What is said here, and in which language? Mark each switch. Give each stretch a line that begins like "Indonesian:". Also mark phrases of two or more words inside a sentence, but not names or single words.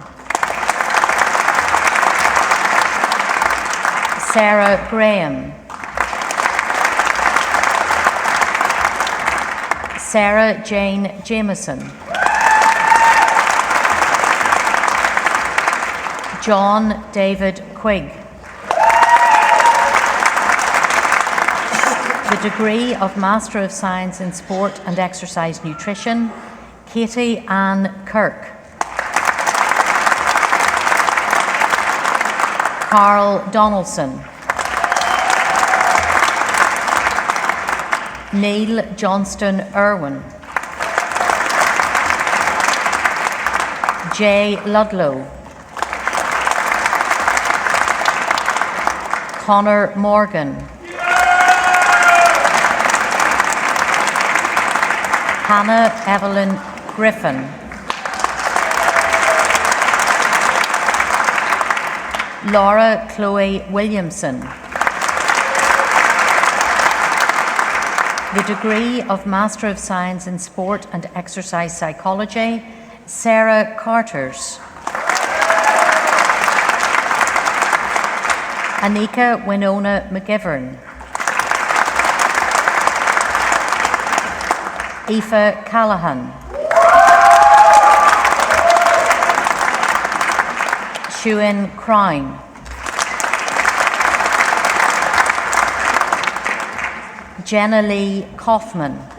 English: Sarah Graham. Sarah Jane Jameson, John David Quigg. The degree of Master of Science in Sport and Exercise Nutrition, Katie Ann Kirk. Carl Donaldson. Neil Johnston Irwin. Jay Ludlow. Connor Morgan. Hannah Evelyn Griffin. Laura Chloe Williamson. The degree of Master of Science in Sport and Exercise Psychology, Sarah Carters. Anika Winona McGivern. Aoife Callahan. Shuin Crine. Jenna Lee Kaufman.